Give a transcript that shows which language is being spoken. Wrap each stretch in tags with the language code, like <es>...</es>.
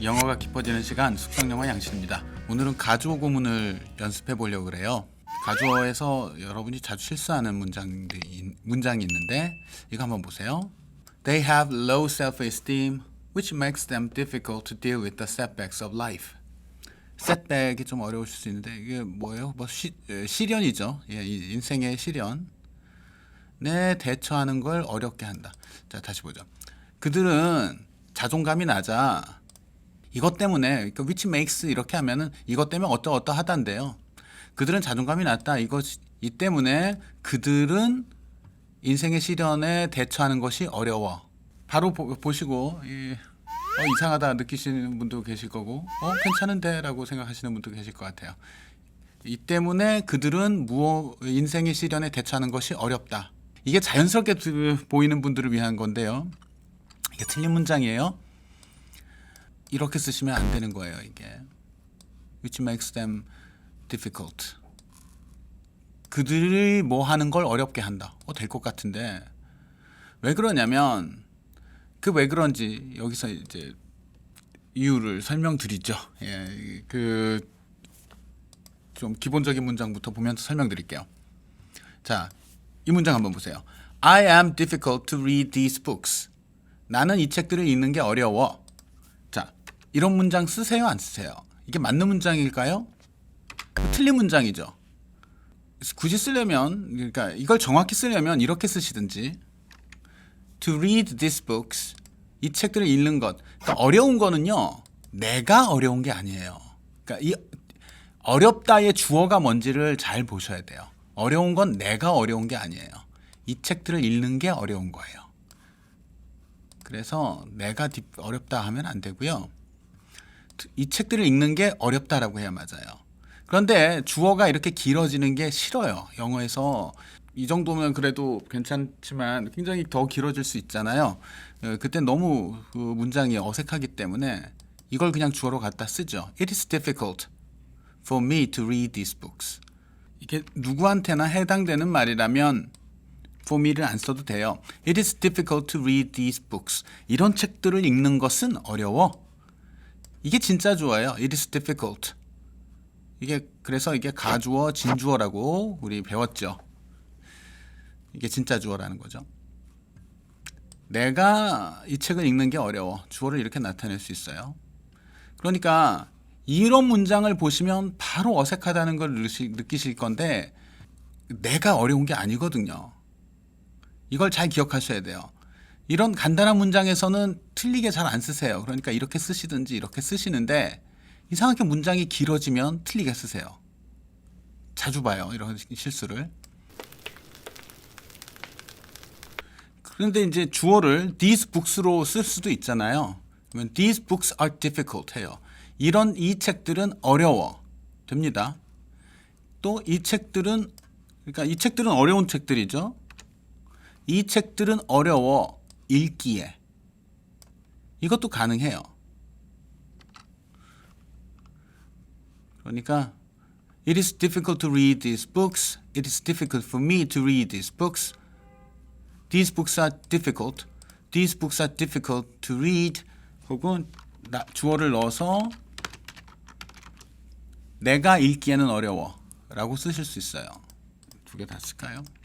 <ko>영어가 깊어지는 시간 숙성영어 양신입니다. 오늘은 가주어 구문을 연습해 보려고 그래요. 가주어에서 여러분이 자주 실수하는 문장이 있는데 이거 한번 보세요.</ko> <en>They have low self-esteem, which makes them difficult to deal with the setbacks of life.</en> <ko>setback이 좀 어려우실 수 있는데 이게 뭐예요? 시련이죠. 예, 인생의 시련. 네, 대처하는 걸 어렵게 한다. 자, 다시 보죠. 그들은 자존감이 낮아. 이것 때문에</ko> <en>which makes</en> <ko>이렇게 하면은 이것 때문에 어떠하단데요. 그들은 자존감이 낮다. 이 때문에 그들은 인생의 시련에 대처하는 것이 어려워. 바로 보시고 이상하다 느끼시는 분도 계실 거고 괜찮은데 라고 생각하시는 분도 계실 것 같아요. 이 때문에 그들은 인생의 시련에 대처하는 것이 어렵다. 이게 자연스럽게 보이는 분들을 위한 건데요. 이게 틀린 문장이에요. 이렇게 쓰시면 안 되는 거예요. 이게</ko> <en>which makes them difficult.</en> <ko>그들이 뭐 하는 걸 어렵게 한다. 될 것 같은데 왜 그러냐면 왜 그런지 여기서 이제 이유를 설명드리죠. 예, 좀 기본적인 문장부터 보면서 설명드릴게요. 자, 이 문장 한번 보세요.</ko> <en>I am difficult to read these books.</en> <ko>나는 이 책들을 읽는 게 어려워. 자, 이런 문장 쓰세요, 안 쓰세요? 이게 맞는 문장일까요? 틀린 문장이죠. 굳이 쓰려면, 그러니까 이걸 정확히 쓰려면 이렇게 쓰시든지</ko> <en>To read these books.</en> <ko>이 책들을 읽는 것. 그러니까 어려운 거는요, 내가 어려운 게 아니에요. 그러니까 이 어렵다의 주어가 뭔지를 잘 보셔야 돼요. 어려운 건 내가 어려운 게 아니에요. 이 책들을 읽는 게 어려운 거예요. 그래서 내가 어렵다 하면 안 되고요. 이 책들을 읽는 게 어렵다라고 해야 맞아요. 그런데 주어가 이렇게 길어지는 게 싫어요. 영어에서 이 정도면 그래도 괜찮지만 굉장히 더 길어질 수 있잖아요. 그때 너무 그 문장이 어색하기 때문에 이걸 그냥 주어로 갖다 쓰죠.</ko> <en>It is difficult for me to read these books.</en> <ko>이게 누구한테나 해당되는 말이라면 for me를 안 써도 돼요.</ko> <en>It is difficult to read these books.</en> <ko>이런 책들을 읽는 것은 어려워. 이게 진짜 주어예요.</ko> <en>It is difficult.</en> <ko>그래서 이게 가주어, 진주어라고 우리 배웠죠. 이게 진짜 주어라는 거죠. 내가 이 책을 읽는 게 어려워. 주어를 이렇게 나타낼 수 있어요. 그러니까 이런 문장을 보시면 바로 어색하다는 걸 느끼실 건데 내가 어려운 게 아니거든요. 이걸 잘 기억하셔야 돼요. 이런 간단한 문장에서는 틀리게 잘 안 쓰세요. 그러니까 이렇게 쓰시든지 이렇게 쓰시는데 이상하게 문장이 길어지면 틀리게 쓰세요. 자주 봐요. 이런 실수를. 그런데 이제 주어를 these books로 쓸 수도 있잖아요. 그러면</ko> <en>these books are difficult</en> <ko>해요. 이 책들은 어려워. 됩니다. 또 이 책들은 어려운 책들이죠. 이 책들은 어려워 읽기에. 이것도 가능해요. 그러니까</ko> <en>It is difficult to read these books. It is difficult for me to read these books. These books are difficult. These books are difficult to read.</en> <ko>혹은 주어를 넣어서 내가 읽기에는 어려워 라고 쓰실 수 있어요. 두 개 다 쓸까요?</ko>